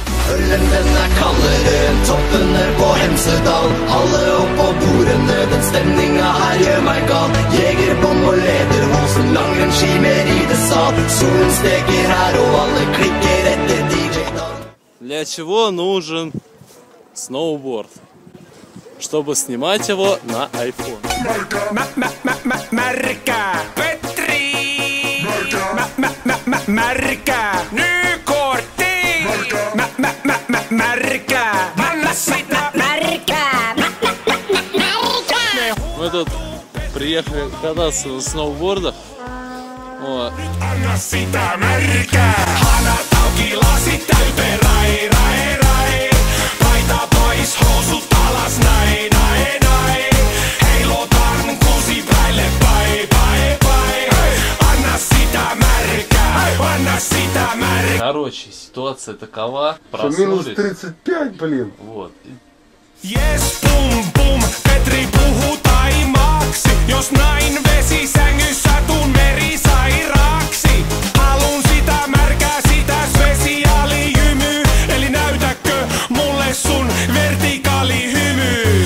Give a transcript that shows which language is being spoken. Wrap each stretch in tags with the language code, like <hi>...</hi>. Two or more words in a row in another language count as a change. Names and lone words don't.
<no>Ølen den kaldere, toppene på Hemsedal. Alle opp på bordene, den stemninga her gjør meg gal. Jegerbom og lederhosen, langrennsski med ridesal. Solen steker her og alle klikker etter DJ-dal.</no> <ru>Для чего нужен сноуборд? Чтобы снимать его на iPhone.</ru> <fi>Märkä Petri! Märkä nykortti! Märkä anna sitä! Märkä!</fi> <ru>Мы тут приехали кататься на сноубордах. Вот.</ru> <fi>Anna sitä märkää! Hanat auki, lasit täyteen, rai, rai, rai. Paita pois, housut alas, näin, näin, näin. Heilutan kuusipäille, pai, pai, pai. Anna sitä märkää, anna sitä märkää.</fi> <ru>Короче, ситуация такова. Что минус Проснулись. 35, блин. Вот.</ru> <fi>Jes, pum, pum, Petri puhuu taimaksi. Jos näin vesisängyssä tuun merisairaaksi. Halun sitä märkää, sitä spesiaalihymy. Eli näytäkö mulle sun vertikaalihymy?</fi>